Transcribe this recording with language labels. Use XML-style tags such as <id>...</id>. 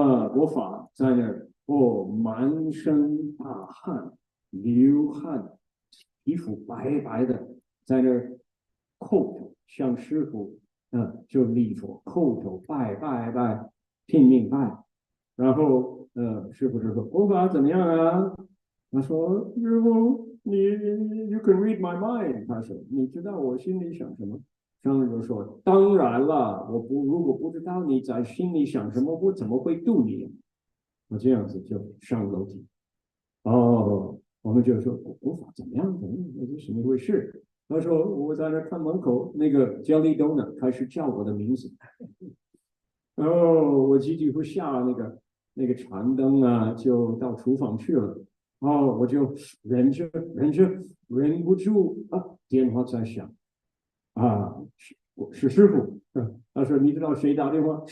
<zh>国法在那儿满身大汗流汗，皮肤白白的，在那儿叩头向师傅就礼佛叩头拜，拼命拜。然后师傅就说：“佛法怎么样啊？” 他说：“师傅，你</zh> <en>you can read my mind。”</en> <zh>他说：“你知道我心里想什么？” 上人就说：“当然了，如果不知道你在心里想什么，我怎么会度你？” 我这样子就上楼梯。我们就说佛法怎么样？这是什么回事？他说我在那看门口那个 jelly donut 开始叫我的名字，我几乎下那个长灯就到厨房去了，我就忍不住电话在响是师傅，他说你知道谁打电话？</zh>